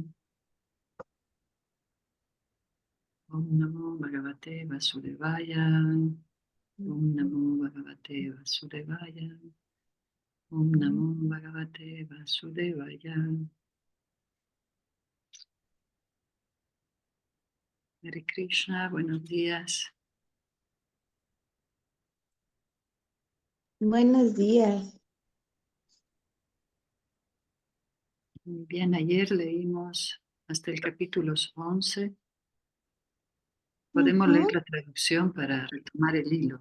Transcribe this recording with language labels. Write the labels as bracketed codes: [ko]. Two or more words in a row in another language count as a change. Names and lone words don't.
[sa] ॐ नमो भगवते वासुदेवाय. ॐ नमो भगवते वासुदेवाय. ॐ नमो भगवते वासुदेवाय. Hare Krishna, [es] buenos días. Buenos días. Muy bien, ayer leímos hasta el capítulo 11. Podemos leer la traducción para retomar el hilo.